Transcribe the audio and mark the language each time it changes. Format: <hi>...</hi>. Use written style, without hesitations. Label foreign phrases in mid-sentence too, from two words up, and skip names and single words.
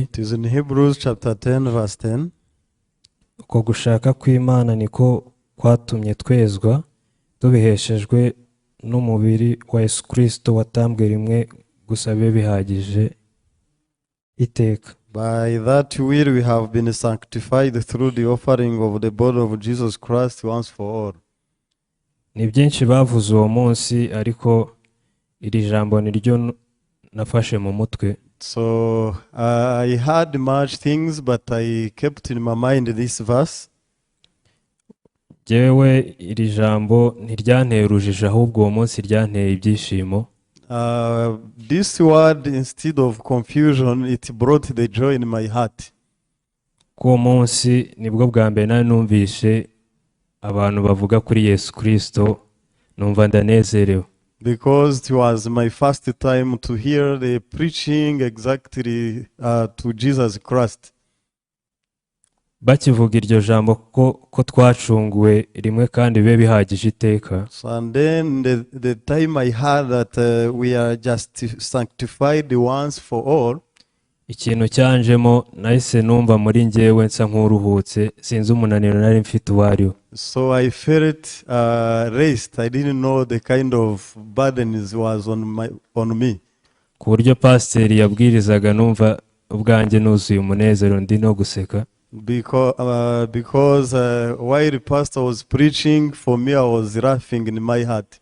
<en>It is in Hebrews chapter 10, verse 10.</en> <rw>Uko gushaka kw'Imana niko kwatumye twezwa tubiheshejwe n'umubiri wa Yesu Kristo watambwe rimwe gusa bibe bihagije iteka.</rw> <en>By that will we have been sanctified through the offering of the body of Jesus Christ once for all.</en> <rw>Ni byinshi bavuze uwo munsi ariko iri jambo niryo nafashe mu mutwe.</rw> <en>So I had much things, but I kept in my mind this verse.</en> <rw>Jewe iri jambo ntiryanteye urujijo ahubwo uwo munsi ryanteye ibyishimo.</rw> <en>This word, instead of confusion, it brought the joy in my heart.</en> <rw>Ko munsi nibwo bwa mbere nari numvishe abantu bavuga kuri Yesu Kristo, numva ndanezerewe.</rw> <en>Because it was my first time to hear the preaching exactly to Jesus Christ.</en> <rw>Bakivuga iryo jambo ko twacunguwe rimwe kandi bibe bihagije iteka.</rw> <en>So and then the time I heard that we are just sanctified once for all.</en> <rw>Ikintu cyanjemo nahise numva muri njyewe nsa nk'uruhutse, sinzi umunaniro nari mfite uwariwo.</rw> <en>So I felt rest. I didn't know the kind of burdens was on me.</en> <rw>Ku buryo pasiteri yabwirizaga numva ubwanjye nuzuye umunezero ndi no guseka.</rw> <en>Because while the pastor was preaching, for me I was laughing in my heart.</en>